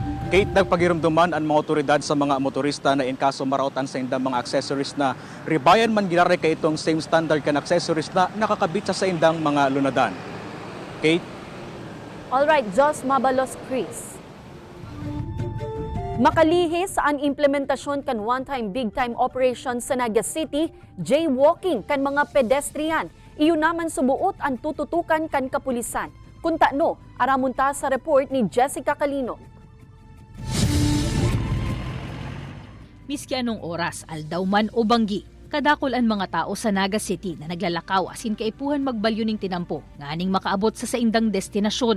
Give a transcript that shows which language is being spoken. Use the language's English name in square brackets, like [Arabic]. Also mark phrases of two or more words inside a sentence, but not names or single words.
[Bikol] Kate, nagpagirumduman ang mga otoridad sa mga motorista na in kaso marautan sa indang mga accessories na ribayan man gilare kay itong [English] same standard [Bikol] kan accessories na nakakabit sa indang mga lunadan. Kate? Alright, Jos Mabalos, Chris. Makalihis ang implementasyon kan [English] one-time big-time operation [Bikol] sa Naga City, jaywalking kan mga pedestrian. Iyon naman subuot ang tututukan kan kapulisan. Kung no, aramunta sa report ni Jessica Calinog. Miski anong oras, aldaw man o banggi, kadakol ang mga tao sa Naga City na naglalakaw asin kaipuhan magbalyo ning tinampo, nganing makaabot sa saindang destinasyon.